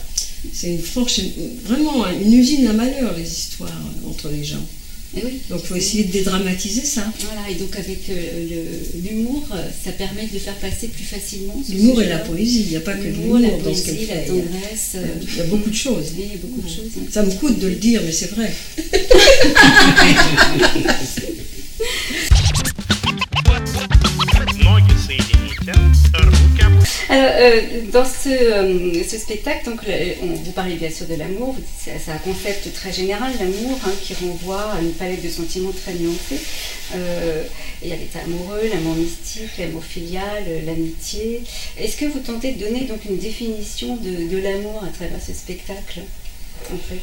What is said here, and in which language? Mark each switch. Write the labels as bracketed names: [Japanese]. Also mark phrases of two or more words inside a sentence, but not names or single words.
[French] C'est vraiment une usine à malheur, les histoires entre les gens. Et oui. Donc il faut essayer de dédramatiser ça. Voilà, et donc avec l'humour, ça permet de le faire passer plus facilement. L'humour et la poésie, il n'y a pas que l'humour la dans ce qu'elle poésie, la fait. tendresse. Il y a beaucoup de choses. Oui, il y a beaucoup de choses. Ça me coûte de le dire, mais c'est vrai. [Russian] Ноги соедините, руки. [French] Alors, dans ce spectacle, donc, vous parlez bien sûr de l'amour, c'est un concept très général, l'amour, qui renvoie à une palette de sentiments très nuancés. Il y a l'état amoureux, l'amour mystique, l'amour filial, l'amitié. Est-ce que vous tentez de donner donc une définition de l'amour à travers ce spectacle, en fait?